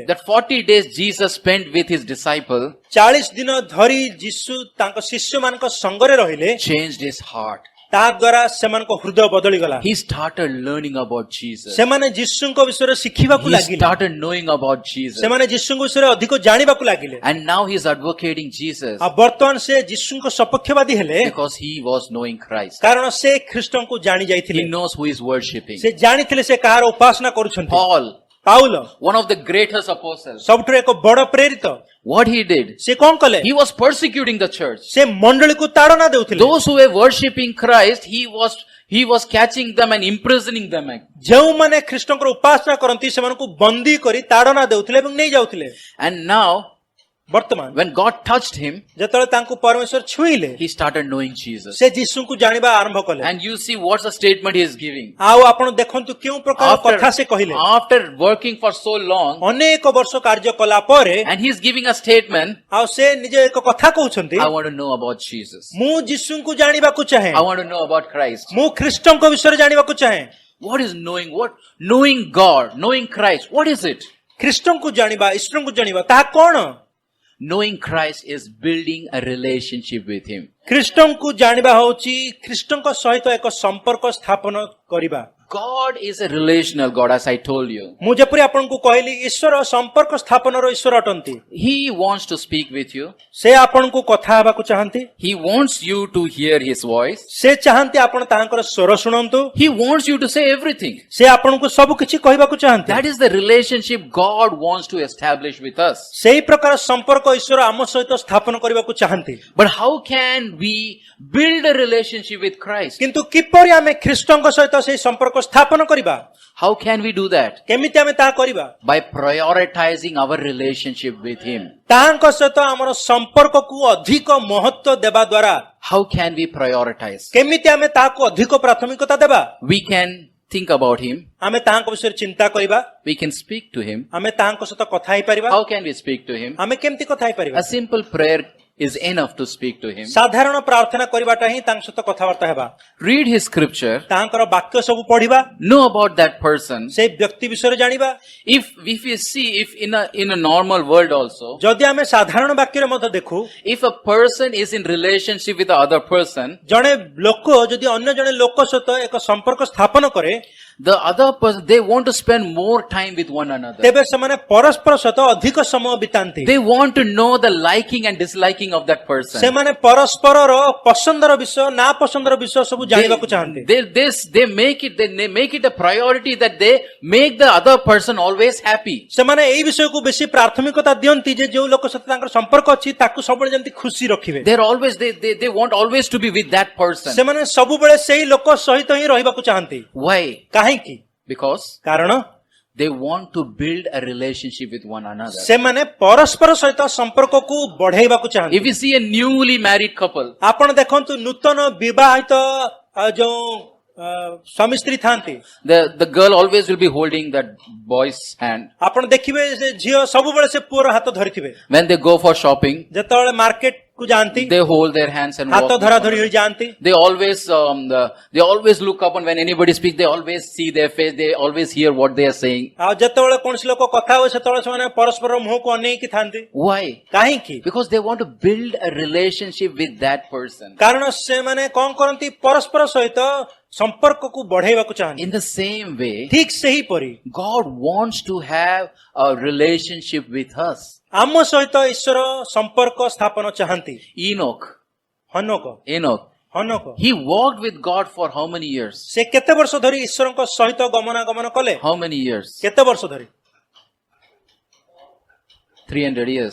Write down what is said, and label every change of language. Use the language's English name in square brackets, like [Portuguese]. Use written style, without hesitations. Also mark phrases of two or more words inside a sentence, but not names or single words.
[English] That 40 days Jesus spent with his disciple [Odia] 40 ଦିନ ଧରି ଯୀଶୁ ତାଙ୍କ ଶିଷ୍ୟମାନଙ୍କ ସଙ୍ଗରେ ରହିଲେ। [English] changed his heart. [Odia] ତାହା ଦ୍ୱାରା ସେମାନଙ୍କ ହୃଦୟ ବଦଳିଗଲା। [English] He started learning about Jesus. [Odia] ସେମାନେ ଯୀଶୁଙ୍କ ବିଷୟରେ ଶିଖିବାକୁ [English] He [Odia] ଲାଗିଲେ। [English] started knowing about Jesus. [Odia] ସେମାନେ ଯୀଶୁଙ୍କ ବିଷୟରେ ଅଧିକ ଜାଣିବାକୁ ଲାଗିଲେ। [English] And now he is advocating Jesus [Odia] ଆଉ ବର୍ତ୍ତମାନ ସେ ଯୀଶୁଙ୍କ ସପକ୍ଷବାଦୀ ହେଲେ [English] because he was knowing Christ. [Odia] କାରଣ ସେ ଖ୍ରୀଷ୍ଟଙ୍କୁ ଜାଣି ଯାଇଥିଲେ। [English] He knows who is worshipping. [Odia] ସେ ଜାଣିଥିଲେ ସେ କାହାର ଉପାସନା କରୁଛନ୍ତି। [English] Paul, [Odia] ପାଉଲ [English] one of the greatest apostles, [Odia] ସବୁଠାରୁ ଏକ ବଡ଼ ପ୍ରେରିତ। [English] what he did, [Odia] ସେ କଣ କଲେ? [English] he was persecuting the church. [Odia] ସେ ମଣ୍ଡଳୀକୁ ତାଡ଼ନା ଦେଉଥିଲେ। [English] Those who were worshipping Christ, he was catching them and imprisoning them. [Odia] ଯେଉଁମାନେ ଖ୍ରୀଷ୍ଟଙ୍କର ଉପାସନା କରନ୍ତି ସେମାନଙ୍କୁ ବନ୍ଦୀ କରି ତାଡ଼ନା ଦେଉଥିଲେ ଏବଂ ନେଇ ଯାଉଥିଲେ। [English] And now, [Odia] ବର୍ତ୍ତମାନ [English] when God touched him, [Odia] ଯେତେବେଳେ ତାଙ୍କୁ ପରମେଶ୍ୱର ଛୁଇଁଲେ [English] he started knowing Jesus. [Odia] ସେ ଯୀଶୁଙ୍କୁ ଜାଣିବା ଆରମ୍ଭ କଲେ। [English] And you see what's the statement he is giving. [Odia] ଆଉ ଆପଣ ଦେଖନ୍ତୁ କେଉଁ ପ୍ରକାର କଥା ସେ କହିଲେ। [English] After working for so long, [Odia] ଅନେକ ବର୍ଷ କାର୍ଯ୍ୟ କଲା ପରେ [English] and he is giving a statement, [Odia] ଆଉ ସେ ନିଜେ ଏକ କଥା କହୁଛନ୍ତି, [English] I want to know about Jesus. [Odia] ମୁଁ ଯୀଶୁଙ୍କୁ ଜାଣିବାକୁ ଚାହେଁ। [English] I want to know about Christ. [Odia] ମୁଁ ଖ୍ରୀଷ୍ଟଙ୍କ ବିଷୟରେ ଜାଣିବାକୁ ଚାହେଁ। [English] What is knowing? Knowing God, knowing Christ. What is it? [Odia] ଖ୍ରୀଷ୍ଟଙ୍କୁ ଜାଣିବା, ଈଶ୍ୱରଙ୍କୁ ଜାଣିବା ତାହା କଣ? [English] Knowing Christ is building a relationship with him. [Odia] ଖ୍ରୀଷ୍ଟଙ୍କୁ ଜାଣିବା ହେଉଛି ଖ୍ରୀଷ୍ଟଙ୍କ ସହିତ ଏକ ସମ୍ପର୍କ ସ୍ଥାପନ କରିବା। [English] God is a relational God, as I told you. [Odia] ମୁଁ ଯେପରି ଆପଣଙ୍କୁ କହିଲି ଈଶ୍ୱର ସମ୍ପର୍କ ସ୍ଥାପନର ଈଶ୍ୱର ଅଟନ୍ତି। [English] He wants to speak with you. [Odia] ସେ ଆପଣଙ୍କୁ କଥା ହେବାକୁ ଚାହାନ୍ତି। [English] He wants you to hear his voice. [Odia] ସେ ଚାହାନ୍ତି ଆପଣ ତାଙ୍କର ସ୍ୱର ଶୁଣନ୍ତୁ। [English] He wants you to say everything. [Odia] ସେ ଆପଣଙ୍କୁ ସବୁ କିଛି କହିବାକୁ ଚାହାନ୍ତି। [English] That is the relationship God wants to establish with us. [Odia] ସେହି ପ୍ରକାର ସମ୍ପର୍କ ଈଶ୍ୱର ଆମ ସହିତ ସ୍ଥାପନ କରିବାକୁ ଚାହାନ୍ତି। [English] But how can we build a relationship with Christ? [Odia] କିନ୍ତୁ କିପରି ଆମେ ଖ୍ରୀଷ୍ଟଙ୍କ ସହିତ ସେହି ସମ୍ପର୍କ ସ୍ଥାପନ କରିବା? [English] How can we do that? [Odia] କେମିତି ଆମେ ତାହା କରିବା? [English] By prioritizing our relationship with him. [Odia] ତାହାଙ୍କ ସହିତ ଆମର ସମ୍ପର୍କକୁ ଅଧିକ ମହତ୍ୱ ଦେବା ଦ୍ୱାରା [English] How can we prioritize? [Odia] କେମିତି ଆମେ ତାହାକୁ ଅଧିକ ପ୍ରାଥମିକତା ଦେବା? [English] We can think about him. [Odia] ଆମେ ତାହାଙ୍କ ବିଷୟରେ ଚିନ୍ତା କରିବା। [English] We can speak to him. [Odia] ଆମେ ତାହାଙ୍କ ସହିତ କଥା ହେଇପାରିବା। [English] How can we speak to him? [Odia] ଆମେ କେମିତି କଥା ହେଇପାରିବା? [English] A simple prayer is enough to speak to him. [Odia] ସାଧାରଣ ପ୍ରାର୍ଥନା କରିବାଟା ହିଁ ତାଙ୍କ ସହିତ କଥାବାର୍ତ୍ତା ହେବା। [English] Read his scripture. [Odia] ତାହାଙ୍କର ବାକ୍ୟ ସବୁ ପଢିବା। [English] Know about that person. [Odia] ସେଇ ବ୍ୟକ୍ତି ବିଷୟରେ ଜାଣିବା। [English] If we see, if in a normal world also, [Odia] ଯଦି ଆମେ ସାଧାରଣ ବାକ୍ୟରେ ମଧ୍ୟ ଦେଖୁ, [English] if a person is in relationship with the other person, [Odia] ଜଣେ ଲୋକ ଯଦି ଅନ୍ୟ ଜଣେ ଲୋକ ସହିତ ଏକ ସମ୍ପର୍କ ସ୍ଥାପନ କରେ, [English] the other person, they want to spend more time with one another. [Odia] ତେବେ ସେମାନେ ପରସ୍ପର ସହିତ ଅଧିକ ସମୟ ବିତାନ୍ତି। [English] They want to know the liking and disliking of that person. [Odia] ସେମାନେ ପରସ୍ପରର ପସନ୍ଦର ବିଷୟ ନା ପସନ୍ଦର ବିଷୟ ସବୁ ଜାଣିବାକୁ ଚାହାନ୍ତି। [English] They make it a priority that they make the other person always happy. [Odia] ସେମାନେ ଏଇ ବିଷୟକୁ ବେଶୀ ପ୍ରାଥମିକତା ଦିଅନ୍ତି ଯେ ଯୋଉ ଲୋକ ସହିତ ତାଙ୍କର ସମ୍ପର୍କ ଅଛି ତାକୁ ସବୁବେଳେ ଯେମିତି ଖୁସି ରଖିବେ। [English] They want always to be with that person. [Odia] ସେମାନେ ସବୁବେଳେ ସେଇ ଲୋକ ସହିତ ହିଁ ରହିବାକୁ ଚାହାନ୍ତି। [English] Why? [Odia] କାହିଁକି? [English] Because [Odia] କାରଣ [English] they want to build a relationship with one another. [Odia] ସେମାନେ ପରସ୍ପର ସହିତ ସମ୍ପର୍କକୁ ବଢେଇବାକୁ ଚାହାନ୍ତି। [English] If you see a newly married couple, [Odia] ଆପଣ ଦେଖନ୍ତୁ ନୂତନ ବିବାହିତ ଯୋଉ ସ୍ୱାମୀ ସ୍ତ୍ରୀ ଥାନ୍ତି, [English] the girl always will be holding that boy's hand. [Odia] ଆପଣ ଦେଖିବେ ସେ ଝିଅ ସବୁବେଳେ ସେ ପୁଅର ହାତ ଧରିଥିବେ। [English] When they go for shopping, [Odia] ଯେତେବେଳେ ମାର୍କେଟ କୁ ଯାଆନ୍ତି [English] they hold their hands and [Odia] ହାତ [English] walk. [Odia] ଧରା ଧରି ହୋଇ ଯାଆନ୍ତି। [English] They always look up, and when anybody speaks, they always see their face. They always hear what they are saying. [Odia] ଆଉ ଯେତେବେଳେ କୌଣସି ଲୋକ କଥା ହୁଏ ସେତେବେଳେ ସେମାନେ ପରସ୍ପର ମୁହଁକୁ ଅନେଇକି ଥାନ୍ତି। [English] Why? [Odia] କାହିଁକି? [English] Because they want to build a relationship with that person. [Odia] କାରଣ ସେମାନେ କଣ କରନ୍ତି ପରସ୍ପର ସହିତ ସମ୍ପର୍କକୁ ବଢେଇବାକୁ ଚାହାନ୍ତି। [English] In the same way, [Odia] ଠିକ ସେହିପରି [English] God wants to have a relationship with us. [Odia] ଆମ ସହିତ ଈଶ୍ୱର ସମ୍ପର୍କ ସ୍ଥାପନ ଚାହାନ୍ତି। [English] Enoch, [Odia] ହନୋକ [English] he walked with God for how many years? [Odia] ସେ କେତେ ବର୍ଷ ଧରି ଈଶ୍ୱରଙ୍କ ସହିତ ଗମନାଗମନ କଲେ? [English] How many years? [Odia] କେତେ ବର୍ଷ ଧରି? [English] 300 years.